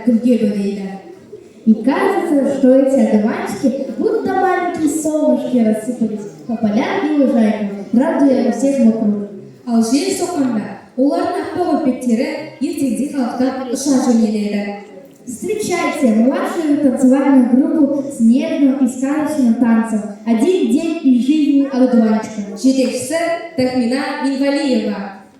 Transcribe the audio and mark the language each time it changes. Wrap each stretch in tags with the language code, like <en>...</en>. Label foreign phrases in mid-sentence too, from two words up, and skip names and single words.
<kk>2-ге бөлейді.</kk> <ru>И кажется, что эти одуванчики, будто маленькие солнышки, рассыпались по полям и лужайкам, радуя всех вокруг.</ru> <kk>Ал жел соққанда, олардың аппақ өпектері ертеңде қалықтап ұша жөнеледі.</kk> <ru>Встречайте младшую танцевальную группу с нежным и сказочным танцем «Один день из жизни одуванчика».</ru> <kk>Жетекшісі Тахмина Инвалиева.</kk>